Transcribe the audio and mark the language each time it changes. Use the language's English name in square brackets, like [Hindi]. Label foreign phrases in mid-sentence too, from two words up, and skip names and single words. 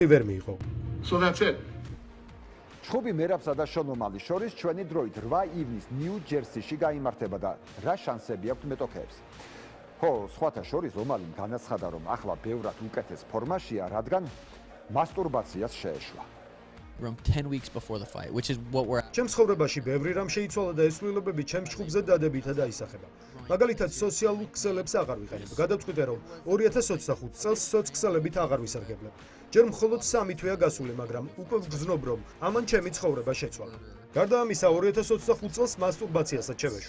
[Georgian] ვერ მიიღო. [English] So that's it. [Georgian] ჩხუბი მერაბსა და შონომალის შორის ჩვენი დროით 8 ივნის ნიუ-ჯერსიში გაიმართება და რა შანსები აქვს მეტოქეებს. ხო, სხვათა შორის ომალიმ განაცხადა, რომ ახლა ბევრად უკეთეს ფორმაშია, რადგან მასტურბაციას შეეშვა. [English] Around 10 weeks before the fight, which is what we're [Georgian] ჩემს ცხოვრებაში ბევრი რამ შეიცვალა და ეს ცვლილებები ჩემს ჩხუბზე დადებითად აისახება. მაგალითად, სოციალურ ქსელებს აღარ ვიყენებ. გადავწყვიტე, რომ 2025 წელს სოცქსელებით აღარ ვისარგებლებ. ჯერ მხოლოდ 3 თვეა გასული, მაგრამ უკვე ვგრძნობ, რომ ამან ჩემი ცხოვრება შეცვალა. გარდა ამისა, 2025 წელს მასტურბაციასაც შევეშვი.